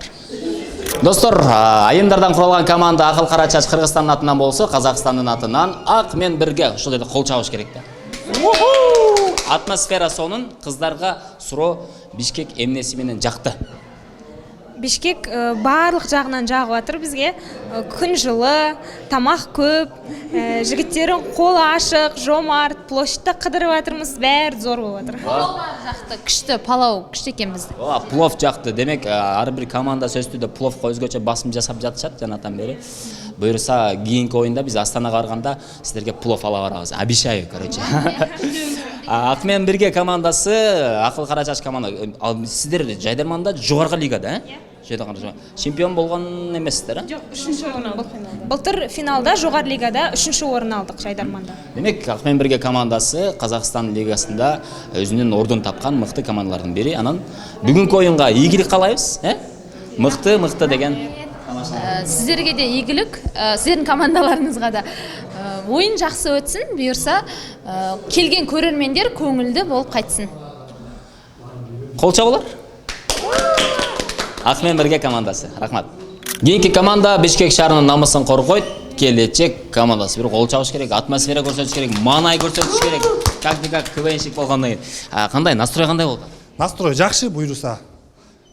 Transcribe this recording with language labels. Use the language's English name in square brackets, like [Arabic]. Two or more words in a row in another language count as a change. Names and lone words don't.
[Kyrgyz] Достор, айымдардан куралган команда Акыл Кара Чач Кыргызстандын атынан болсо, Казакстандын атынан ак мен бирге ушул жерде кол чабыш керек да. Атмосфера сонун, кыздарга суроо Бишкек эмнеси менен жакты? [Kazakh] Бишкек барлық жағынан жағып атыр бізге. Күн жылы, тамақ көп, жігіттердің қолы ашық, жомарт, площадьта қыдырып атырмыз, бәрі зор болып атыр. Жақты, күшті, палау, күшті екен бізді. [Kyrgyz] Плов жакты. Демек, ар бир команда сөздүдө пловко өзгөчө басым жасап жатышат жанатан бери. Буюрса, кийинки оюнда биз Астанага барганда сиздерге плов ала барабыз. [Russian] Обещаю, короче. [Kyrgyz] Ак менен бирге командасы, Акыл Кара Чач команда. Сиздер Жайдарманда жогорку лигада, чемпион болгон эмессиздер, [Kazakh] Жоқ, 3-ші орын алдық. Былтыр финалда жоғар лигада 3-ші орын алдық Жайдарманда. [Kyrgyz] Демек, ак менен бирге командасы Казакстан лигасында өзүнүн ордун тапкан мыкты командалардын бири. Анан бүгүнкү оюнга ийгилик каалайбыз, Мыкты деген. [Kazakh] Сіздерге де игілік, сіздердің командаларыңызға да ойын жақсы өтсін, бұйырса келген көрермендер көңілді болып қайтсын. [Kyrgyz] Қол чабуулар. Ак менен бирге командасы. Рахмат. Кийинки команда Бишкек шаарынын намысын коргойт. Келечек командасы бир кол чабыш керек, атмосфера көрсөтүш керек, маанай көрсөтүш керек. Как КВНщик болгондон кийин. Кандай настрой кандай болду? Настрой жакшы буйруса.